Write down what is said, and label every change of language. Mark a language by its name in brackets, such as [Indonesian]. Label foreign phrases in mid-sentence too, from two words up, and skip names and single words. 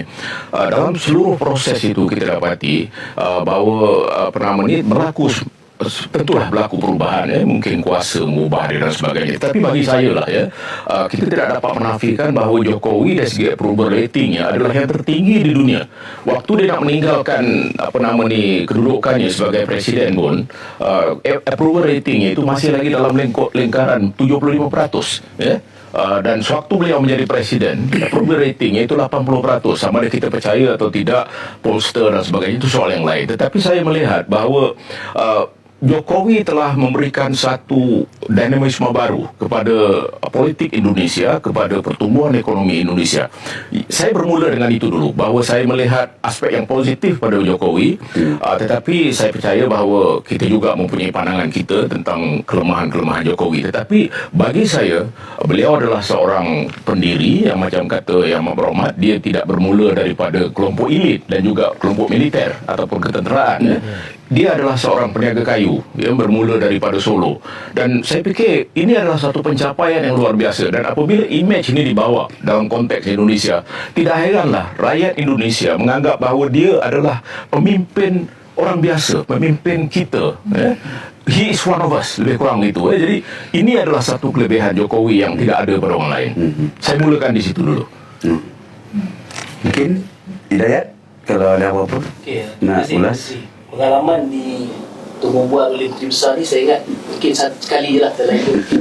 [Malay] Dalam seluruh proses itu kita dapati bahawa berlaku, tentulah berlaku perubahan, mungkin kuasa mengubah dia dan sebagainya. Tapi bagi saya lah kita tidak dapat menafikan bahawa Jokowi dari segi [English] approval ratingnya [Malay] adalah yang tertinggi di dunia. Waktu dia nak meninggalkan kedudukannya sebagai presiden pun, [English] approval ratingnya [Malay] itu masih lagi dalam lingkaran 75%. Dan sewaktu beliau menjadi presiden, [English] approval ratingnya [Malay] itu 80%. Sama ada kita percaya atau tidak, pollster dan sebagainya, itu soal yang lain. Tetapi saya melihat bahawa Jokowi telah memberikan satu dinamisme baru kepada politik Indonesia, kepada pertumbuhan ekonomi Indonesia. Saya bermula dengan itu dulu, bahawa saya melihat aspek yang positif pada Jokowi, tetapi saya percaya bahawa kita juga mempunyai pandangan kita tentang kelemahan-kelemahan Jokowi. Tetapi bagi saya, beliau adalah seorang pendiri yang macam kata Yang Amat Berhormat, dia tidak bermula daripada kelompok elit dan juga kelompok militer ataupun ketenteraan. Dia adalah seorang peniaga kayu yang bermula daripada Solo, dan saya fikir ini adalah satu pencapaian yang luar biasa. Dan apabila imej ini dibawa dalam konteks Indonesia, tidak heranlah rakyat Indonesia menganggap bahawa dia adalah pemimpin orang biasa, pemimpin kita. [English] He is one of us, [Malay] lebih kurang itu. Jadi ini adalah satu kelebihan Jokowi yang tidak ada pada orang lain. Saya mulakan di situ dulu. Mungkin Hidayat, kalau ada apa-apa nak ulas. Pengalaman di untuk membuat oleh Menteri Besar ni, saya ingat mungkin sekali je lah dalam hidup.